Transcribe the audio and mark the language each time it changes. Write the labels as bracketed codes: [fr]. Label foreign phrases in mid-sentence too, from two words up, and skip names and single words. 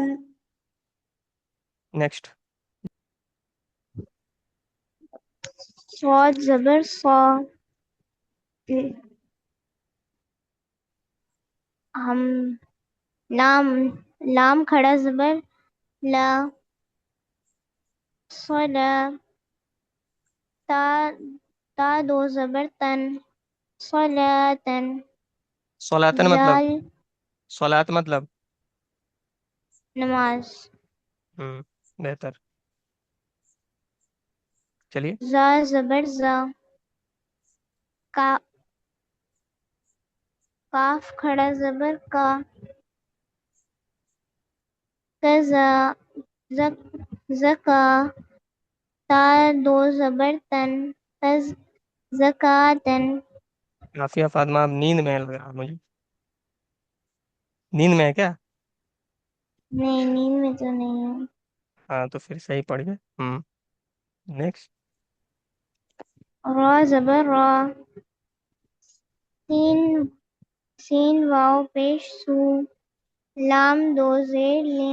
[ur] نیکسٹ. صاد زبر صا ہم لام لام کھڑا زبر لا صلا تا تا دو زبر تن صلاتن صلاتن مطلب؟ زال صلات مطلب؟ نماز ہوں بہتر. چلیے. زا زبر زا کا کاف کھڑا زبر کا کزا زکا تا دو زبر تن تز زکاتن. کافی فاطمہ آپ نیند میں لگ رہا مجھے. نیند میں ہے کیا؟ نہیں نیند میں تو نہیں ہے. ہاں تو پھر صحیح پڑھ گئے. نیکسٹ. را زبر را سین سین واو پیش سو لام دو زیر لن